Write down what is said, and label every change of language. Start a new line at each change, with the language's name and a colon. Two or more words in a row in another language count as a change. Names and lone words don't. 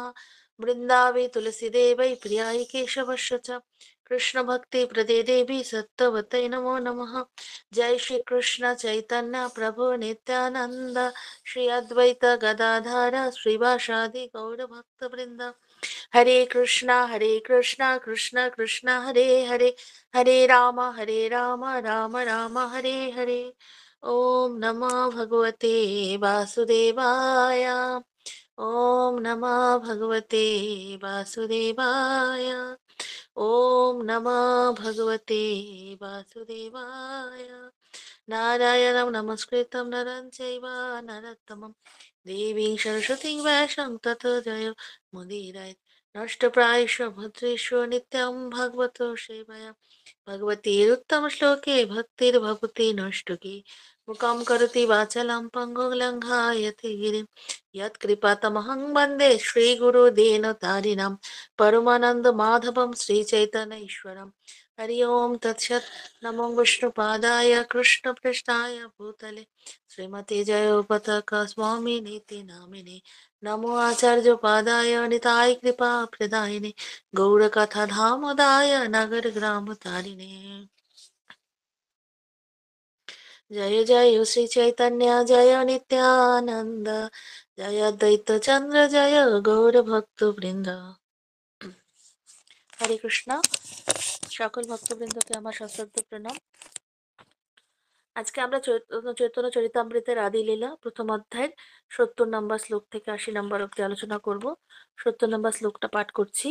Sanskrit: वृंदावे तुलसी देवै प्रियाय केशवस्य च कृष्ण भक्ति प्रदे देवी सत्तवते नमो नमः। जय श्री कृष्ण चैतन्य प्रभु नित्यानंद श्री अद्वैत गदाधर श्रीवासादि गौर भक्त वृंद। हरे कृष्णा कृष्ण कृष्ण हरे हरे, हरे राम राम राम हरे हरे। ओम नमो भगवते वासुदेवाय, ओम नमः भगवते वासुदेवाय, ओम नमः भगवते वासुदेवाय। नारायणं नमस्कृतं नरं चैव नरोत्तमं देवीं सरस्वतीं व्यासं ततो जयो मुदीरये। नष्टप्रायेषु भद्रेषु नित्यं भगवतो सेवया भगवतीरुत्तमश्लोके भक्तिर्भवति नष्टुकी। মুকাম করতি বাচালাম পঙ্গুং লঙ্ঘায়তে গিরিম यत्कृपातमहं वन्दे श्रीगुरुदीनतारिणां परमानन्दमाधवं श्रीचैतन्यईश्वरं हरि ओं तत्सत् नमो विष्णुपादाय कृष्णपृष्ठाय भूतले श्रीमते जयोपताका स्वामिनीति नामिने नमो आचार्यपादाय निताय कृपाप्रदायिने गौरकथाधामदाय नगरग्रामतारिणे जय जय श्री चैतन्य जय नित्यानंद जय अद्वैत चंद्र जय गौर भक्त বৃন্দ।
Bangla: হরে কৃষ্ণ। সকল ভক্তবৃন্দকে আমার সশ্রদ্ধ প্রণাম। আজকে আমরা চৈতন্য চরিতামৃতের আদি লীলা প্রথম অধ্যায়ের ৭০ নম্বর শ্লোক থেকে ৮০ নম্বর অব্দি আলোচনা করব। ৭০ নম্বর শ্লোকটা পাঠ করছি।